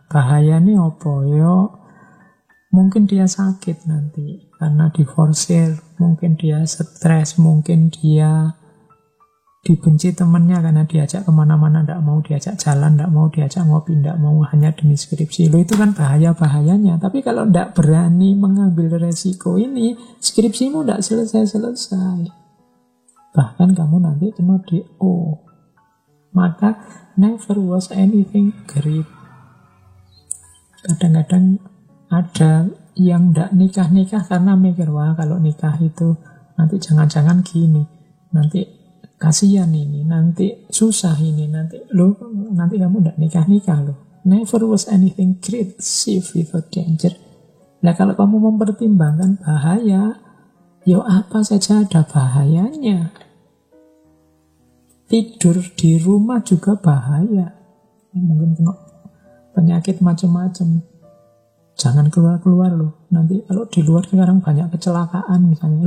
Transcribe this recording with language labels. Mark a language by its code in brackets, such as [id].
[id] Bahayanya apa? Ya mungkin dia sakit nanti karena diforsir, mungkin dia stres, mungkin dia dibenci temannya karena diajak kemana-mana, tidak mau diajak jalan, tidak mau diajak ngopi, tidak mau, hanya demi skripsi. Loh itu kan bahaya-bahayanya. Tapi kalau tidak berani mengambil resiko ini, skripsimu tidak selesai-selesai. Bahkan kamu nanti kena DO. Maka [en] never was anything great. [id] Kadang-kadang ada yang tidak nikah-nikah karena mikir, wah kalau nikah itu nanti jangan-jangan gini, nanti kasihan ini, nanti susah ini, nanti kamu tidak nikah-nikah loh. [en] Never was anything great, safe without danger. [id] Nah kalau kamu mempertimbangkan bahaya, ya apa saja ada bahayanya. Tidur di rumah juga bahaya. Mungkin kena penyakit macam-macam. Jangan keluar-keluar loh. Nanti kalau di luar sekarang banyak kecelakaan misalnya.